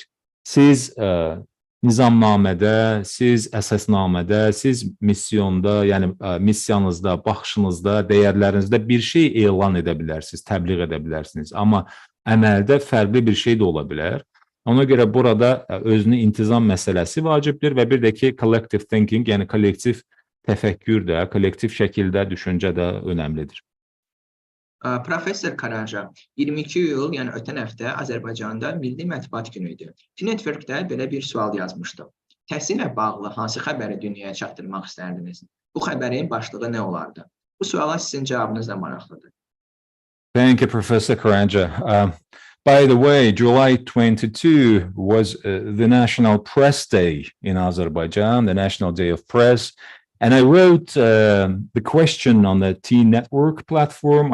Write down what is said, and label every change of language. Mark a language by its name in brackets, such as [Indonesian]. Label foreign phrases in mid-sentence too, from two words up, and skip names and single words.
[Azerbaijani] Siz nizamnamədə, siz əsasnamədə, siz misyonda, yəni missiyanızda, baxışınızda, dəyərlərinizdə bir şey elan edə bilərsiniz, təbliğ edə bilərsiniz. Amma əməldə fərqli bir şey də ola bilər. Ona görə burada özünü intizam məsələsi vacibdir və bir də ki, [English] collective thinking, [Azerbaijani] yəni kollektiv təfəkkür də, kollektiv şəkildə düşüncə də önəmlidir. Professor Karanxha, 22 iyul, yəni ötən həftə Azərbaycanda Milli Mətbuat Günü idi. Networkdə belə bir sual yazmışdım. Təhsillə bağlı hansı xəbəri dünyaya çatdırmaq istərdiniz? Bu xəbərin başlığı nə olardı? Bu suala sizin cavabınız da maraqlıdır. [English] Thank you, Professor Karanxha. By the way, July 22 was the National Press Day in Azerbaijan, the National Day of Press. And I wrote the question on the T-Network platform.